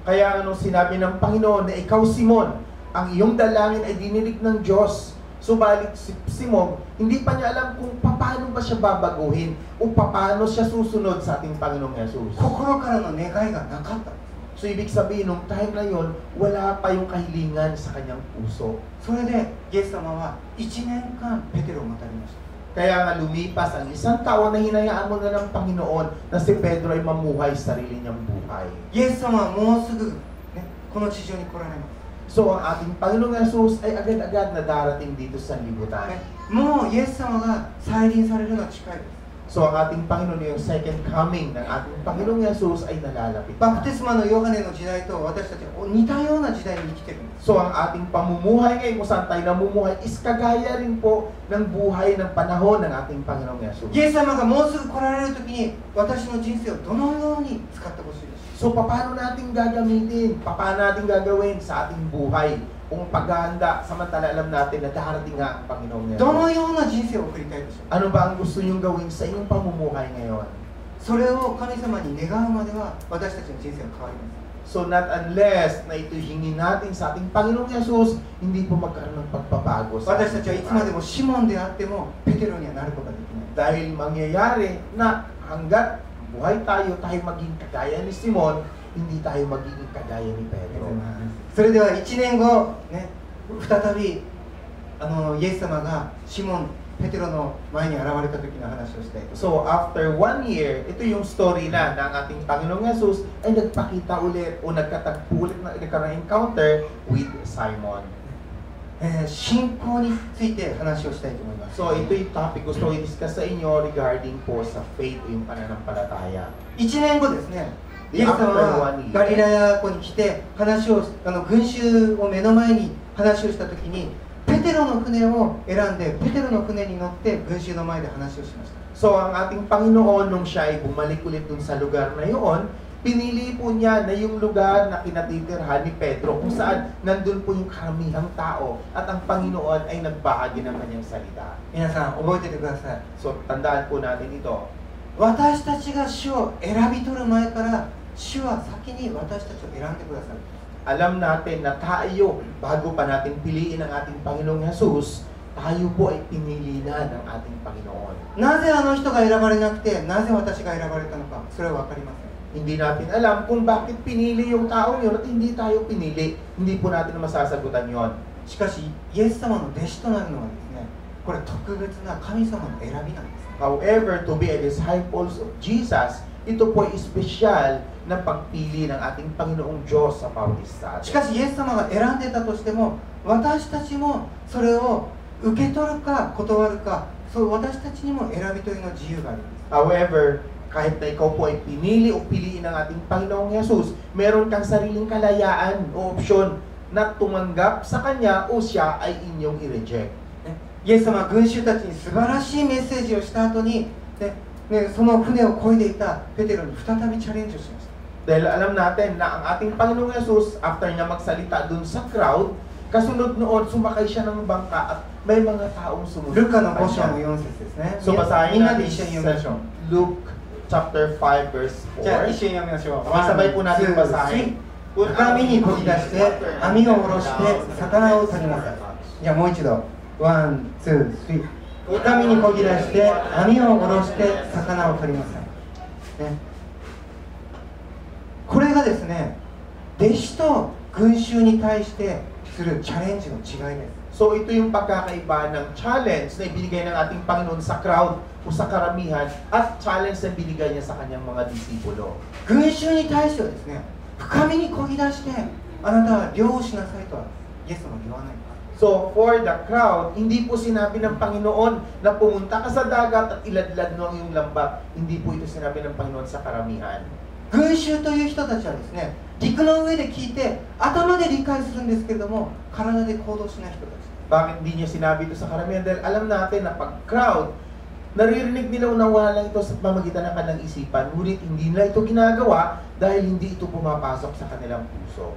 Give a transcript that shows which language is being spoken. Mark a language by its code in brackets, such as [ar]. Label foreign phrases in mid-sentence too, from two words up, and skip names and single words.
[tl] Kaya sinabi ng Panginoon na ikaw, Simon, ang iyong dalangin ay dininig ng Diyos. Subalit si Simon, hindi pa niya alam kung paano ba siya babaguhin o paano siya susunod sa ating Panginoong Jesus. [ja] 心からの願いがなかった。 [tl] So ibig sabihin, nung time na yon, wala pa yung kahilingan sa kanyang puso. [ja] それでイエス様は1年間ペテロを待たれました。 [tl] Kaya nga lumipas ang isang taon na hinayaan mo na ng Panginoon na si Pedro ay mamuhay sa sarili niyang buhay. [ja] イエス様はもうすぐ、ね、この地上に来られます。 [tl] So ang ating Panginoong Jesus ay agad-agad na darating dito sa libutan. [ja] もうイエス様が再臨されるのは近いです。 [tl] So ang ating Panginoon, yung [en] second coming [tl] ng ating Panginoong Jesus ay nalalapit [ja] バプ [tl] na. [ja] テスマのヨハネの時代と私たちは似たような時代に生きてるんです。 [tl] So ang ating pamumuhay ngayon kung saan tayo namumuhay is kagaya rin po ng buhay ng panahon ng ating Panginoong Jesus. [ja] イエス様がもうすぐ来られる時に私の人生をどのように使ってほしいですか。 [tl] So paano natin gagamitin, paano natin gagawin sa ating buhay kung paghahanda samantala alam natin na darating nga ang Panginoong [ja] どの [tl] Jesus. [ja] ような人生を送りたいでしょうか。 [tl] Ano ba ang gusto niyong gawin sa inyong pamumuhay ngayon? [ja] それを神様に願うまでは私たちの人生は変わりません。 [tl] So [en] not unless [tl] na ito hingin natin sa ating Panginoong Jesus, hindi po magkaroon ng pagbabago sa [ja] 私たちはいつまでもシモンであってもペテロにはなることができない。 [tl] Dahil mangyayari na hanggat buhay tayo maging kagaya ni Simon, hindi tayo magiging kagaya ni Pedro. [ja] それでは1年後、ね、再びイエス様がシモン、ペテロの前に現れた時の話をしたいと。 [tl] So [en] after 1 year, [tl] ito yung story na ng ating Panginoong Jesus ay nagpakita ulit o nagkatagpo ulit na [en] encounter with Simon. [ja] 信仰について話をしたいと思います。 [tl] So ito yung topic gusto ko i-discuss sa inyo regarding po sa faith o yung pananampalataya. [ja] 1 年後ですね、イエス様はガリラヤ湖に来て話を群衆を目の前に話をした時にペテロの船を選んでペテロの船に乗って群衆の前で話をしました。 [tl] So ang ating Panginoon nung siya ay bumalik ulit dun sa lugar na yun, pinili po niya na yung lugar na kinatitirhan ni Pedro kung saan nandun po yung karamihang tao at ang Panginoon ay nagbahagi ng kanyang salita. [ja] 皆さん覚えててください。 [tl] So tandaan po natin ito. [ja] 私たちが主を選び取る前から主は先に私たちを選んでくださる。 [tl] Alam natin na tayo, bago pa natin piliin ang ating Panginoong Jesus, tayo po ay pinili na ng ating Panginoon. [ja] なぜあの人が選ばれなくてなぜ私が選ばれたのか、それは分かりません。 [tl] Hindi natin alam kung bakit pinili yung taong yun at hindi tayo pinili. Hindi po natin masasagutan yon. [ja] しかしイエス様の弟子となるのはですね、これ特別な神様の選びなんです。 [en] However, to be a disciples of Jesus, [tl] ito po ay espesyal na pagpili ng ating Panginoong Diyos sa bawat isa. [ja] しかしイエス様が選んでたとしても私たちもそれを受け取るか断るか、そう私たちにも選び取りの自由があります。 [tl] However, kahit na ikaw po ay pinili o piliin ng ating Panginoong Jesus, meron kang sariling kalayaan o opsyon na tumanggap sa Kanya o siya ay inyong i-reject. [ja] イエス様は群衆たちに素晴らしいメッセージをした後に、その船を漕いでいたペテロに再びチャレンジをしました。 [tl] Dahil alam natin na ang ating Panginoong Jesus, after niya magsalita dun sa crowd, kasunod noon sumakay siya ng bangka at may mga taong sumunod. [ja] ルカの5章の4節ですね。 [tl] So [ja] み [tl] basahin [ja] んなで [tl] natin [ja] 一緒に読みましょう。 [en] Luke chapter 5 verse [ja] じゃあ一 4. 緒に読みましょう。 [tl] Sabay po natin basahin. [ja] 深みにこぎ出して網を下ろして魚を取りなさい。じゃあもう一度。 [en] one, two, three. [ja] 深みにこぎ出して網を下ろして魚を取りなさい。ね、これがですね、弟子と群衆に対してするチャレンジの違いです。 [tl] So ito yung pagkakaiba ng challenge na ibinigay ng ating Panginoon sa crowd o sa karamihan at challenge na binigay niya sa kanyang mga disipulo. [ja] 群衆に対してはですね、深みにこぎ出してあなたは漁をしなさいとはイエス様は言わない。 [en] So for the crowd, [tl] hindi po sinabi ng Panginoon na pumunta ka sa dagat at iladlad mo ang iyong lambat. Hindi po ito sinabi ng Panginoon sa karamihan. [ja] 群衆という人たちはですね、陸の上で聞いて頭で理解するんですけれども体で行動しない人たち。 [tl] Bakit hindi niya sinabi ito sa karamihan? Dahil alam natin na pag crowd, naririnig nila unawala lang ito sa pamagitan ng kanilang isipan, ngunit hindi nila ito ginagawa dahil hindi ito pumapasok sa kanilang puso.